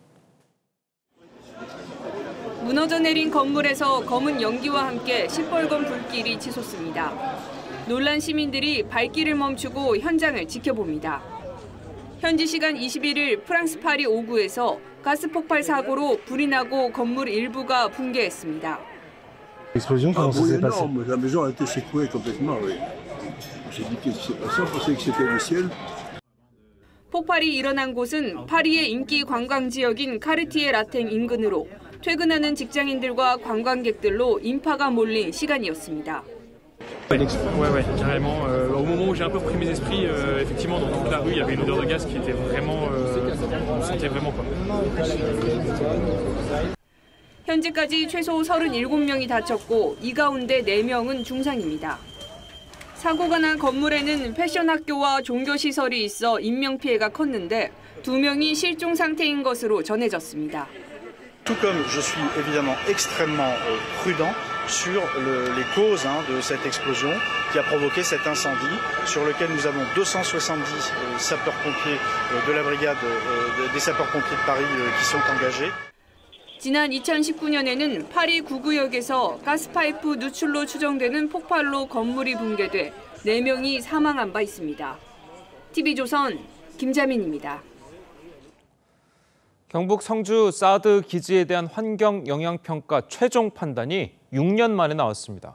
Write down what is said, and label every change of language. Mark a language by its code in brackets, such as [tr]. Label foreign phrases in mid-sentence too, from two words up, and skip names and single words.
[ko] 무너져 내린 건물에서 검은 연기와 함께 시뻘건 불길이 치솟습니다. 놀란 시민들이 발길을 멈추고 현장을 지켜봅니다. 현지 시간 21일 프랑스 파리 5구에서 가스 폭발 사고로 불이 나고 건물 일부가 붕괴했습니다. [fr] L'explosion, comment ça s'est passé? La maison a été secouée complètement, oui. J'ai dit qu'est-ce qui s'est passé, on pensait que c'était le ciel. [ko] 폭발이 일어난 곳은 파리의 인기 관광 지역인 카르티에 라탱 인근으로 퇴근하는 직장인들과 관광객들로 인파가 몰린 시간이었습니다. [fr] Ouais, carrément. Au moment où j'ai un peu pris mes esprits, effectivement, dans toute la rue, il y avait une odeur de gaz qui était vraiment, on sentait vraiment pas. [ko] 현재까지 최소 37명이 다쳤고 이 가운데 4명은 중상입니다. 사고가 난 건물에는 패션 학교와 종교 시설이 있어 인명 피해가 컸는데 2명이 실종 상태인 것으로 전해졌습니다. [fr] Tout comme je suis évidemment extrêmement prudent sur les causes de cette explosion qui a provoqué cet incendie sur lequel nous avons 270 sapeurs-pompiers de la brigade des sapeurs-pompiers de Paris qui sont engagés. [ko] 지난 2019년에는 파리 구구역에서 가스파이프 누출로 추정되는 폭발로 건물이 붕괴돼 4명이 사망한 바 있습니다. TV조선 김자민입니다. 경북 성주 사드 기지에 대한 환경 영향평가 최종 판단이 6년 만에 나왔습니다.